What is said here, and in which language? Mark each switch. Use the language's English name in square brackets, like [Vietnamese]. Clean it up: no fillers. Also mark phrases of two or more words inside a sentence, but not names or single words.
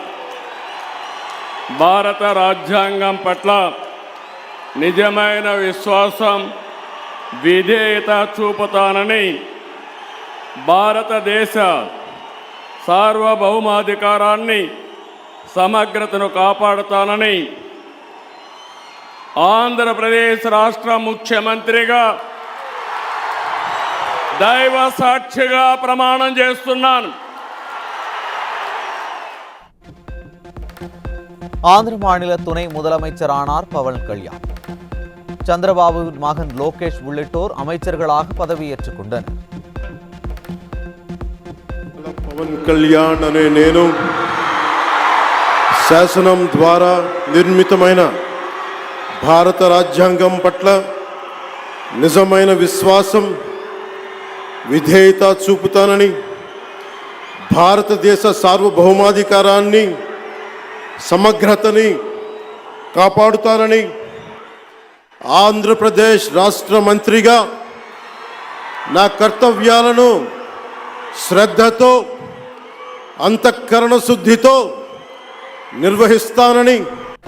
[Telugu] భారత రాజ్యాంగం పట్ల నిజమైన విశ్వాసం విధేయత చూపుతానని భారతదేశ సార్వభౌమాధికారాన్ని సమగ్రతను కాపాడుతానని ఆంధ్రప్రదేశ్ రాష్ట్ర ముఖ్యమంత్రిగా దైవ సాక్షిగా ప్రమాణం చేస్తున్నాను. [Tamil] ஆந்திர மாநில துணை முதலமைச்சரானார் பவன் கல்யாண். சந்திரபாபுவின் மகன் லோகேஷ் உள்ளிட்டோர் அமைச்சர்களாக பதவியேற்றுக் கொண்டனர். [Telugu] పవన్ కళ్యాణ్ అనే నేను శాసనం ద్వారా నిర్మితమైన భారత రాజ్యాంగం పట్ల నిజమైన విశ్వాసం విధేయత చూపుతానని భారతదేశ సార్వభౌమాధికారాన్ని సమగ్రతని కాపాడుతానని ఆంధ్రప్రదేశ్ రాష్ట్ర మంత్రిగా నా కర్తవ్యాలను శ్రద్ధతో అంతఃకరణ శుద్ధితో నిర్వహిస్తానని